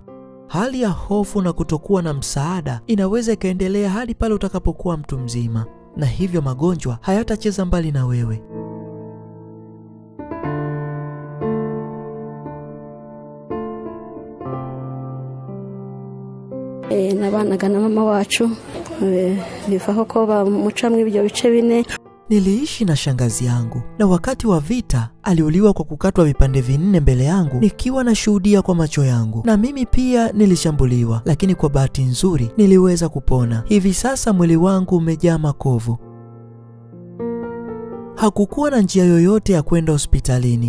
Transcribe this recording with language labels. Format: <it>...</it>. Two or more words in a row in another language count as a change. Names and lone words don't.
<sw>Hali ya hofu na kutokuwa na msaada inaweza ikaendelea hadi pale utakapokuwa mtu mzima, na hivyo magonjwa hayatacheza mbali na wewe.</sw> <rw>Nabanaga na mama wacu bivaho ko bamucamwe ibyo bice bine.</rw> <sw>Niliishi na shangazi yangu, na wakati wa vita aliuliwa kwa kukatwa vipande 4 mbele yangu, nikiwa nashuhudia kwa macho yangu. Na mimi pia nilishambuliwa, lakini kwa bahati nzuri niliweza kupona. Hivi sasa mwili wangu umejaa makovu. Hakukuwa na njia yoyote ya kwenda hospitalini.</sw>